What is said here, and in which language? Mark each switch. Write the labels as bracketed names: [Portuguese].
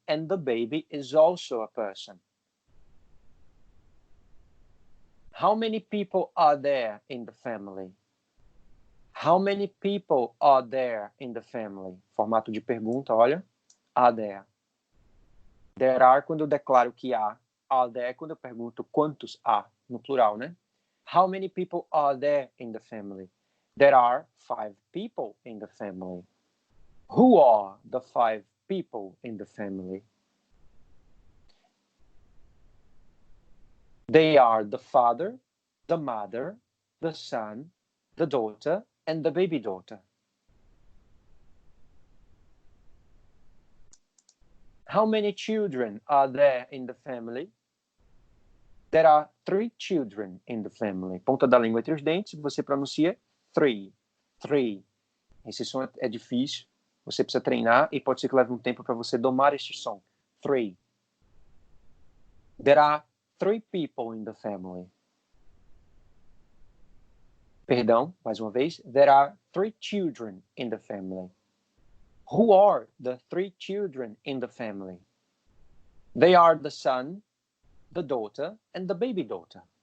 [English] And the baby is also a person. How many people are there in the family? How many people are there in the family? [Portuguese] Formato de pergunta, olha. [English] Are there. There are [Portuguese] quando eu declaro que há. [English] Are there [Portuguese] quando eu pergunto quantos há, no plural, né? [English] How many people are there in the family? There are 5 people in the family. Who are the 5 people in the family? They are the father, the mother, the son, the daughter, and the baby daughter. How many children are there in the family? There are 3 children in the family. [Portuguese] Ponta da língua entre os dentes, você pronuncia 3. 3. Esse som é difícil. Você precisa treinar e pode ser que leve um tempo para você domar este som. 3. [English] There are 3 people in the family. [Portuguese] Perdão, mais uma vez. [English] There are 3 children in the family. Who are the 3 children in the family? They are the son, the daughter, and the baby daughter.